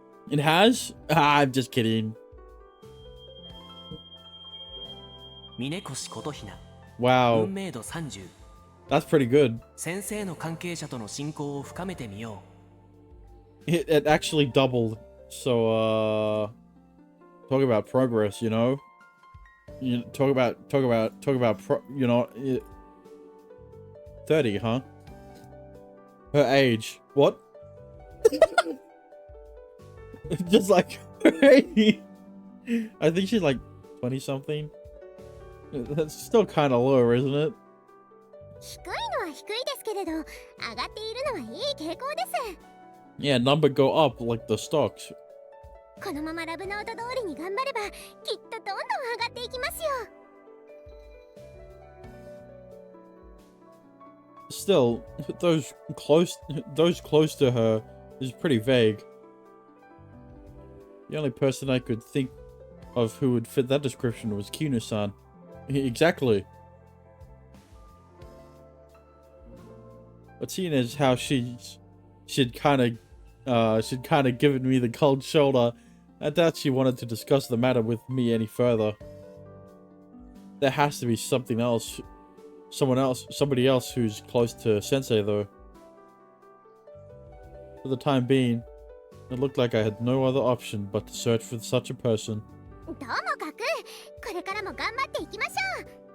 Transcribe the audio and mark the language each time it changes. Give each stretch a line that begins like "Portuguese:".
English: It has? Ah, I'm just kidding.
Japanese: 峰越琴ひな
English: Wow.
Japanese: 運命度30
English: That's pretty good.
Japanese: 先生の関係者との親交を深めてみよ
English: It actually doubled. So, talk about progress, you know? You talk about, you know, 30, huh? Her age. What? Just like her age. I think she's like 20 something. That's still kind of low, isn't it?
Japanese: 低いのは低いですけれど、上がっているのはいい傾向です。
English: Yeah, number go up like the stocks.
Japanese: このままラブノート通りに頑張れば、きっとどんどん上がっていきますよ。
English: Still, those close to her is pretty vague. The only person I could think of who would fit that description was Kinu-san. Exactly. But seeing as how she'd kind of given me the cold shoulder, I doubt she wanted to discuss the matter with me any further. There has to be something else. Somebody else who's close to Sensei, though. For the time being, it looked like I had no other option but to search for such a person.
Japanese: どうもかく、これからも頑張っていきましょう。